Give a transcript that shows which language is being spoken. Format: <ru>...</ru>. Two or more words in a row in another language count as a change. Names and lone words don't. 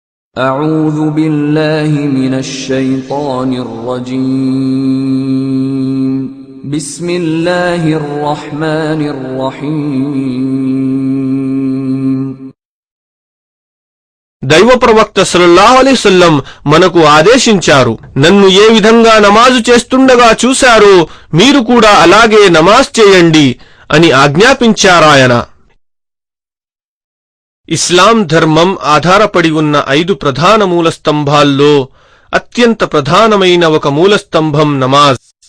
<ar>أعوذ بالله من الشيطان الرجيم بسم الله الرحمن الرحيم</ar> <te>దైవ ప్రవక్త</te> <ar>صلى الله عليه وسلم</ar> <te>మనకు ఆదేశించారు, నన్ను ఏ విధంగా నమాజు చేస్తుండగా చూశారో మీరు కూడా అలాగే నమాజ్ చేయండి అని ఆజ్ఞాపించారాయన. ఇస్లాం ధర్మం ఆధారపడి ఉన్న 5 ప్రధాన మూలస్తంభాల్లో అత్యంత ప్రధానమైన ఒక మూలస్తంభం నమాజ్.</te>